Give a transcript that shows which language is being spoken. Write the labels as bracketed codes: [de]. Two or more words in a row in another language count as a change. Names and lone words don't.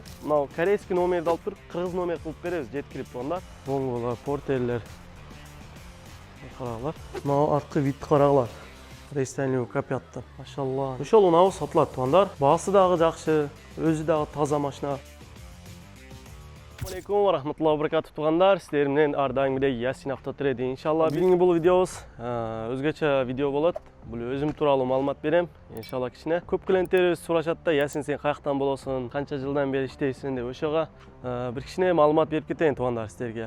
[ky] Мына корейский номерди алып туруп, кыргыз номер кылып беребиз, жеткирип туугандар. Бонголар, портелер. Карагылар. Мына арткы вид карагылар. Рейстайлуу капяттан. Машалла. Ошол унабыз сатылат туугандар. Баасы дагы жакшы, өзү дагы таза машина. [ar] عليكم ورحمة الله وبركاته [ky] туугандар. Сиздер менен ар дайымгидей Ясин Автотрейдинг. Иншалла бүгүнкү бул видеобуз өзгөчө видео болот. Бул өзүм тууралуу маалымат берем. Иншалла кичине. Көп клиенттерибиз сурашат да, Ясин сен каяктан болосуң, канча жылдан бери иштейсиң деп. Ошого бир кичине маалымат берип кетейин туугандар сиздерге.